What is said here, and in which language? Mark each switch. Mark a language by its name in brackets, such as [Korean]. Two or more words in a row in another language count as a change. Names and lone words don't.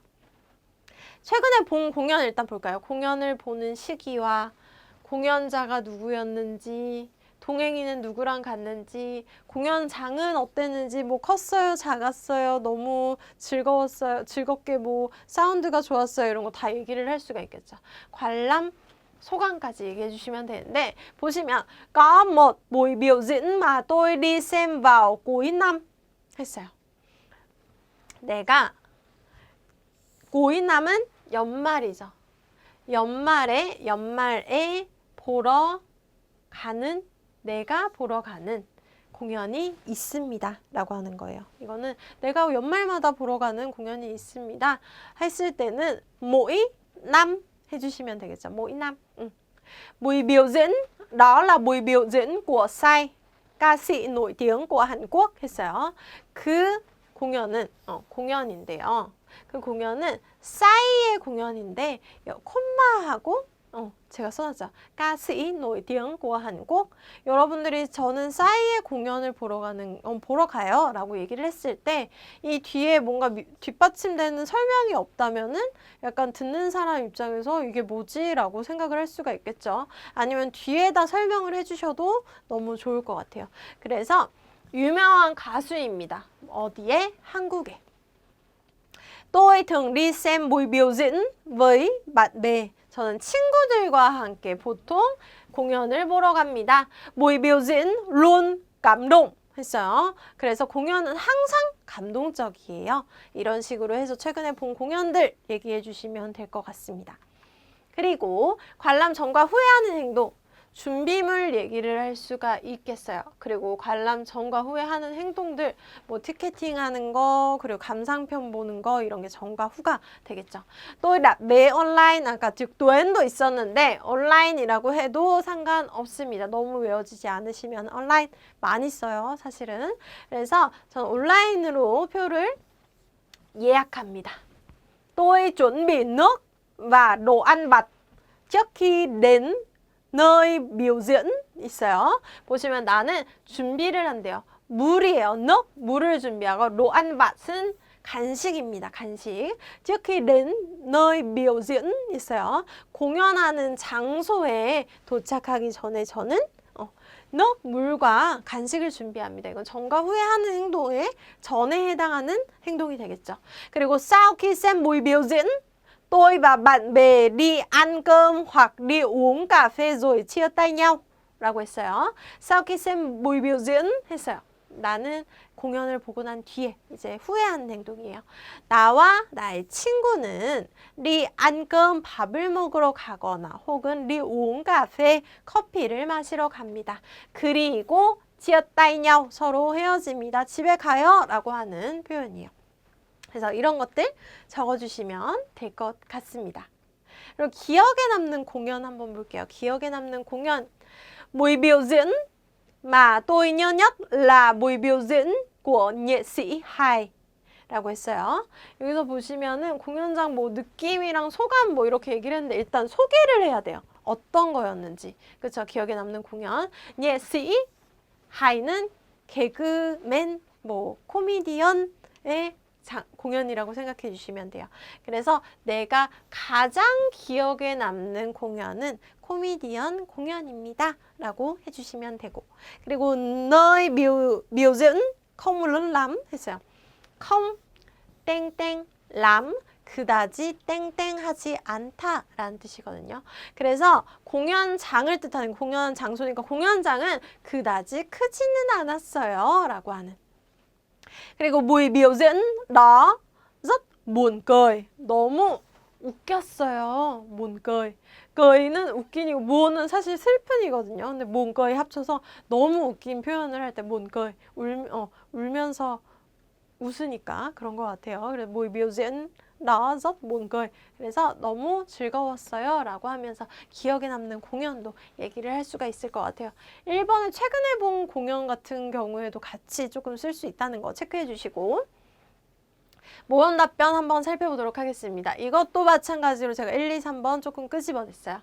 [Korean] 최근에 본 공연 일단 볼까요? 공연을 보는 시기와 공연자가 누구였는지, 동행인은 누구랑 갔는지, 공연장은 어땠는지, 뭐 컸어요, 작았어요, 너무 즐거웠어요, 즐겁게 뭐 사운드가 좋았어요, 이런 거 다 얘기를 할 수가 있겠죠. 관람 소감까지 얘기해 주시면 되는데, 보시면 [Vietnamese] có một buổi biểu diễn mà tôi đi xem vào cuối năm 했어요. [Korean] cuối 남은 연말이죠. 연말에 내가 보러 가는 공연이 있습니다 라고 하는 거예요. 이거는 내가 연말마다 보러 가는 공연이 있습니다 했을 때는 [Vietnamese] mỗi năm [Korean] 해주시면 되겠죠. [Vietnamese] mỗi năm. Buổi biểu diễn đó là buổi biểu diễn của Psy, ca sĩ nổi tiếng của Hàn Quốc 했어요. [Korean] 그 공연은 공연인데요. 그 공연은 싸이의 공연인데 콤마하고 제가 써놨죠. [Vietnamese] 가시 nổi tiếng của Hàn Quốc. [Korean] 여러분들이 저는 싸이의 공연을 보러 가요 라고 얘기를 했을 때 이 뒤에 뭔가 뒷받침되는 설명이 없다면은 약간 듣는 사람 입장에서 이게 뭐지? 라고 생각을 할 수가 있겠죠. 아니면 뒤에다 설명을 해주셔도 너무 좋을 것 같아요. 그래서 유명한 가수입니다. 어디에? 한국에. [Vietnamese] Tôi thường đi xem buổi biểu diễn với bạn bè. [Korean] 저는 친구들과 함께 보통 공연을 보러 갑니다. [Vietnamese] buổi biểu diễn luôn cảm động 했어요. [Korean] 그래서 공연은 항상 감동적이에요. 이런 식으로 해서 최근에 본 공연들 얘기해 주시면 될 것 같습니다. 그리고 관람 전과 후에 하는 행동. 준비물 얘기를 할 수가 있겠어요. 그리고 관람 전과 후에 하는 행동들, 뭐 티켓팅 하는 거, 그리고 감상편 보는 거 이런 게 전과 후가 되겠죠. 또 매 온라인, 아까 [Vietnamese] trực tuyến [Korean] 도 있었는데 온라인이라고 해도 상관없습니다. 너무 외워지지 않으시면 온라인 많이 써요, 사실은. 그래서 저는 온라인으로 표를 예약합니다. [Vietnamese] Tôi chuẩn bị nước và đồ ăn vặt trước khi đến nơi biểu diễn 있어요. [Korean] 보시면 나는 준비를 한대요. 물이에요. 물을 준비하고 [Vietnamese] đồ ăn vặt [Korean] 은 간식입니다. 간식. [Vietnamese] trước khi đến nơi biểu diễn 있어요. [Korean] 공연하는 장소에 도착하기 전에 저는 물과 간식을 준비합니다. 이건 전과 후에 하는 행동에 전에 해당하는 행동이 되겠죠. [Vietnamese] 그리고 sau khi xem buổi biểu diễn tôi và bạn bè đi ăn cơm hoặc đi uống cà phê rồi chia tay nhau [Korean] 라고 했어요. [Vietnamese] sau khi xem buổi biểu diễn 했어요. [Korean] 나는 공연을 보고 난 뒤에 이제 후회하는 행동이에요. 나와 나의 친구는 [Vietnamese] đi ăn cơm [Korean] 밥을 먹으러 가거나 혹은 [Vietnamese] đi uống cà phê [Korean] 커피를 마시러 갑니다. 그리고 지었다이nhau 서로 헤어집니다. 집에 가요 라고 하는 표현이에요. 그래서 이런 것들 적어주시면 될 것 같습니다. 그리고 기억에 남는 공연 한번 볼게요. 기억에 남는 공연. [Vietnamese] Buổi biểu diễn mà tôi nhớ nhất là buổi biểu diễn của nghệ sĩ Hai [Korean] 라고 했어요. 여기서 보시면은 공연장 뭐 느낌이랑 소감 뭐 이렇게 얘기를 했는데 일단 소개를 해야 돼요. 어떤 거였는지. 그렇죠? 기억에 남는 공연. [Vietnamese] nghệ sĩ Hai [Korean] 는 개그맨, 뭐 코미디언의 공연이라고 생각해 주시면 돼요. 그래서 내가 가장 기억에 남는 공연은 코미디언 공연입니다 라고 해주시면 되고, 그리고 [Vietnamese] nơi biểu diễn không lớn lắm [Korean] 했어요. không 땡땡 lắm 그다지 땡땡하지 않다라는 뜻이거든요. 그래서 공연장을 뜻하는 공연 장소니까 공연장은 그다지 크지는 않았어요 라고 하는. [Vietnamese] 그리고 buổi biểu diễn đó rất buồn cười. [Korean] 너무 웃겼어요. [Vietnamese] buồn cười. [Korean] cười 는 웃긴이고 buồn 은 사실 슬픈이거든요. 근데 [Vietnamese] buồn cười [Korean] 합쳐서 너무 웃긴 표현을 할 때 [Vietnamese] buồn cười. [Korean] 울면서 웃으니까 그런 것 같아요. [Vietnamese] 그래서 buổi biểu diễn đó rất buồn cười. [Korean] 그래서 너무 즐거웠어요 라고 하면서 기억에 남는 공연도 얘기를 할 수가 있을 것 같아요. 1번에 최근에 본 공연 같은 경우에도 같이 조금 쓸 수 있다는 거 체크해 주시고, 모형 답변 한번 살펴보도록 하겠습니다. 이것도 마찬가지로 제가 1, 2, 3번 조금 끄집어냈어요.